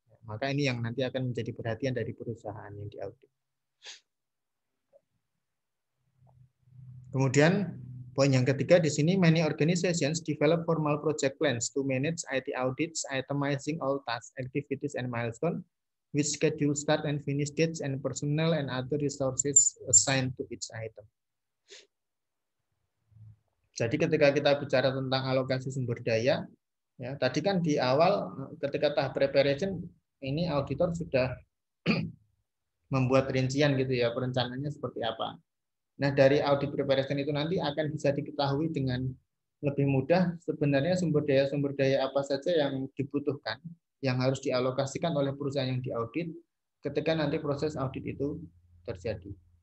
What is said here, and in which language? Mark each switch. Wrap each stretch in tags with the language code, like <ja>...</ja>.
<id>Maka ini yang nanti akan menjadi perhatian dari perusahaan yang diaudit. Kemudian poin yang ketiga di sini,</id> <en>many organizations develop formal project plans to manage IT audits, itemizing all tasks, activities, and milestones, with schedule start and finish dates and personnel and other resources assigned to each item.</en> <id>Jadi ketika kita bicara tentang alokasi sumber daya, ya tadi kan di awal ketika tahap preparation ini auditor sudah membuat rincian gitu ya, perencanaannya seperti apa. Nah, dari audit preparation itu nanti akan bisa diketahui dengan lebih mudah sebenarnya sumber daya apa saja yang dibutuhkan, yang harus dialokasikan oleh perusahaan yang diaudit ketika nanti proses audit itu terjadi.</id>